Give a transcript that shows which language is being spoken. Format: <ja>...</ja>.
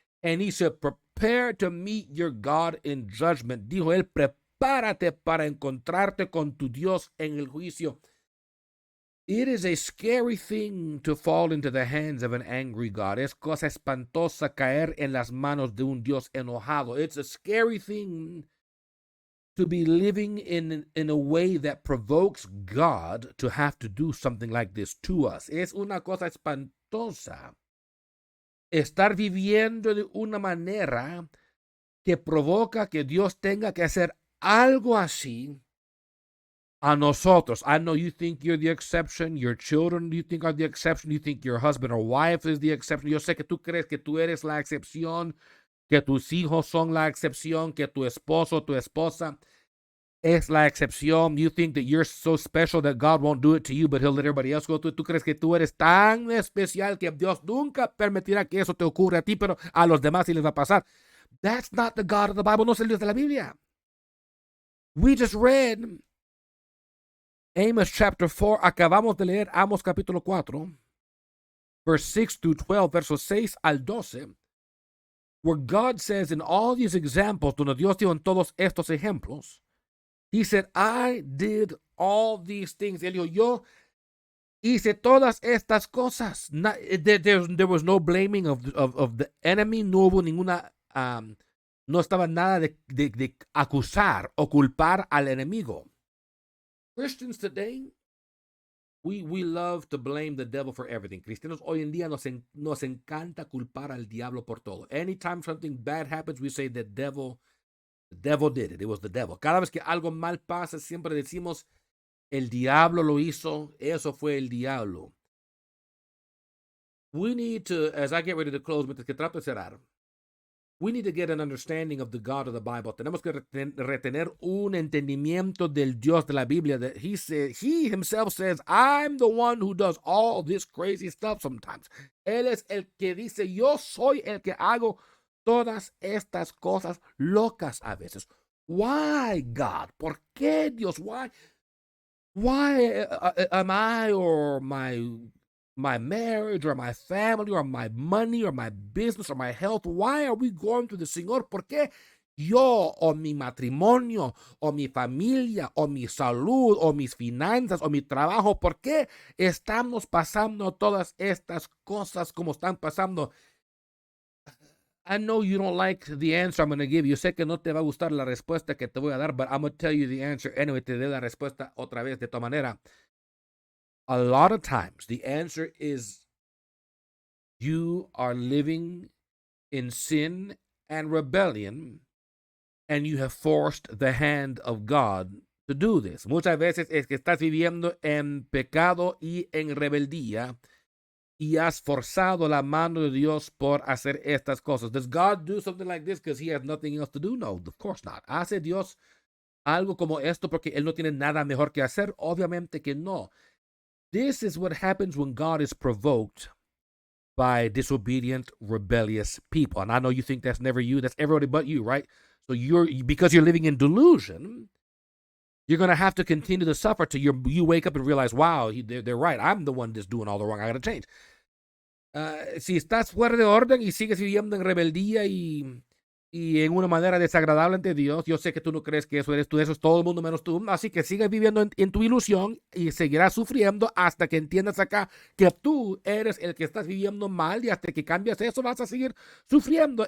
<en>And he said, prepare to meet your God in judgment.</en> <es>Dijo él, prepárate para encontrarte con tu Dios en el juicio.</es> <en>It is a scary thing to fall into the hands of an angry God.</en> <es>Es cosa espantosa caer en las manos de un Dios enojado.</es> <en>It's a scary thing to be living in a way that provokes God to have to do something like this to us.</en> <es>Es una cosa espantosa estar viviendo de una manera que provoca que Dios tenga que hacer algo así a nosotros.</es> <en>I know you think you're the exception. Your children, you think are the exception. You think your husband or wife is the exception.</en> <es>Yo sé que tú crees que tú eres la excepción, que tus hijos son la excepción, que tu esposo, tu esposa es la excepción.</es> <en>You think that you're so special that God won't do it to you, but he'll let everybody else go through it.</en> <es>Tú crees que tú eres tan especial que Dios nunca permitirá que eso te ocurra a ti, pero a los demás sí les va a pasar.</es> <en>That's not the God of the Bible.</en> <es>No es el Dios de la Biblia.</es> <en>We just read Amos chapter 4.</en> <es>Acabamos de leer Amos capítulo 4,</es> <en>verse 6 through 12,</en> <es>versos 6 al 12,</es> <en>where God says in all these examples,</en> <es>donde Dios dijo en todos estos ejemplos,</es> <en>he said, I did all these things.</en> <es>Él dijo, yo hice todas estas cosas.</es> <en>There was no blaming of the enemy.</en> <es>No hubo ninguna, no estaba nada de acusar o culpar al enemigo.</es> <en>Christians today, we love to blame the devil for everything.</en> <es>Cristianos hoy en día nos encanta culpar al diablo por todo.</es> <en>Anytime something bad happens, we say the devil did it. It was the devil.</en> <es>Cada vez que algo mal pasa, siempre decimos, el diablo lo hizo, eso fue el diablo.</es> <en>We need to, as I get ready to close,</en> <es>mientras que trato de cerrar,</es> <en>we need to get an understanding of the God of the Bible.</en> <es>Tenemos que retener un entendimiento del Dios de la Biblia.</es> <en>That he himself says, I'm the one who does all this crazy stuff sometimes.</en> <es>Él es el que dice, yo soy el que hago todas estas cosas locas a veces.</es> <en>Why, God?</en> <es>¿Por qué, Dios?</es> <en>Why? Why am I or my marriage or my family or my money or my business or my health, why are we going to the Señor?</en> <es>¿Por qué yo o mi matrimonio o mi familia o mi salud o mis finanzas o mi trabajo, por qué estamos pasando todas estas cosas como están pasando?</es> <en>I know you don't like the answer I'm going to give you.</en> <es>Sé que no te va a gustar la respuesta que te voy a dar,</es> <en>but I'm going to tell you the answer anyway.</en> <es>Te doy la respuesta otra vez de tu manera.</es> <en>A lot of times, the answer is you are living in sin and rebellion, and you have forced the hand of God to do this.</en> <es>Muchas veces es que estás viviendo en pecado y en rebeldía, y has forzado la mano de Dios por hacer estas cosas.</es> <en>Does God do something like this because he has nothing else to do? No, of course not.</en> <es>¿Hace Dios algo como esto porque él no tiene nada mejor que hacer? Obviamente que no.</es> <en>This is what happens when God is provoked by disobedient, rebellious people. And I know you think that's never you. That's everybody but you, right? So because you're living in delusion, you're going to have to continue to suffer till you wake up and realize, wow, they're right. I'm the one that's doing all the wrong. I got to change.</en> <es>Si estás fuera de orden y sigues viviendo en rebeldía y en una manera desagradable ante Dios, yo sé que tú no crees que eso eres tú, eso es todo el mundo menos tú. Así que sigues viviendo en tu ilusión y seguirás sufriendo hasta que entiendas acá que tú eres el que estás viviendo mal, y hasta que cambias eso vas a seguir sufriendo.</es>